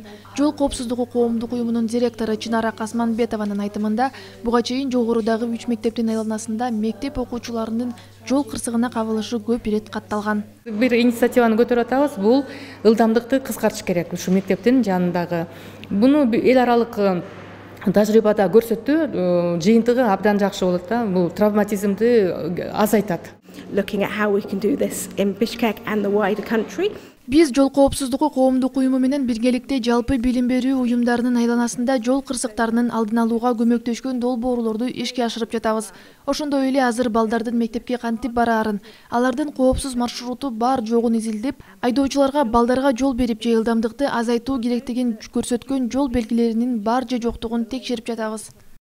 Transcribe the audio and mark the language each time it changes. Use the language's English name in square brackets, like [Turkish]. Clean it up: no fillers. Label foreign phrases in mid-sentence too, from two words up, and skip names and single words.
[Kyrgyz] Жол коопсуздугу коомдук уюмунун директору Чынара Касманбетованын айтымында, буга чейин жогорудагы 3 мектептин айланасында мектеп окуучуларынын жол кырсыгына кабылышы көп ирет катталган. Бир инициативаны көтөрүп атабыз. Бул ылдамдыкты кыскартыш керек ушу мектептин жанындагы. Буну эл аралык тажрыйбада көрсөттү. Жыйынтыгы абдан жакшы болот да. Бул травматизмди азайтат. [English] Looking at how we can do this in Bishkek and the wider country. [Kyrgyz] Биз жол коопсуздугу коомдук уюму менен биргеликте жалпы билим берүү уюмдарынын айланасында жол кырсыктарынын алдын алууга көмөктөшкөн долбоорлорду ишке ашырып жатабыз. Ошондой эле азыр балдардын мектепке кантип бараарын, алардын коопсуз маршруту бар жогун изилдеп, айдоочуларга балдарга жол берип же ылдамдыкты азайтуу керектигин көрсөткөн жол белгилеринин бар же жоктугун текшерип жатабыз.